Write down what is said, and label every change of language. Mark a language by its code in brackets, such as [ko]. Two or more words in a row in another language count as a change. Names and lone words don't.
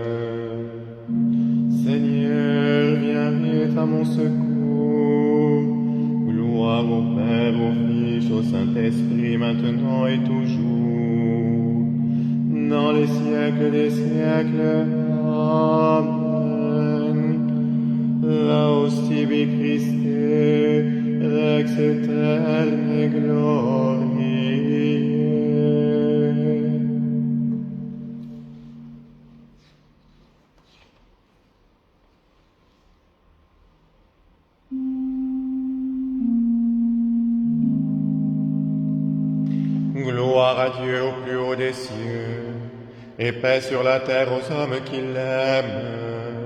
[fr] Seigneur, viens vite à mon secours. Gloire au Père, au Fils, au Saint-Esprit, maintenant et toujours, dans les siècles des siècles. Amen. [la] Laus tibi Christe, Rex aeterni gloriae. [fr] Gloire à Dieu au plus haut des cieux, et paix sur la terre aux hommes qui l'aiment.